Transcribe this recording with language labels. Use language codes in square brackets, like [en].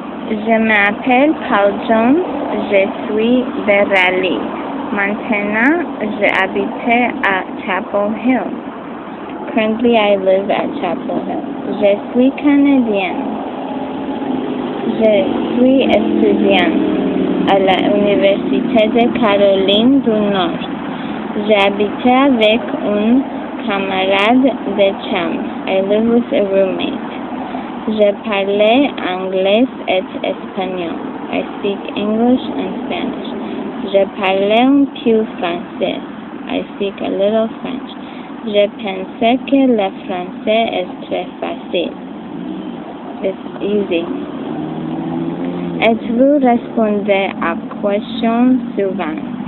[fr] Je m'appelle Paul Jones, je suis de Raleigh. Maintenant, j'habite à Chapel Hill. [en] Currently, I live at Chapel Hill. [fr] Je suis canadienne. Je suis étudiante à l'Université de Caroline du Nord. J'habite avec une camarade de chambre. [en] I live with a roommate. [fr] Je parle anglais et espagnol. [en] I speak English and Spanish. [fr] Je parle un peu français. [en] I speak a little French. [fr] Je pensais que le français est très facile. [en] It's easy. [fr] Êtes-vous répondez à questions suivantes?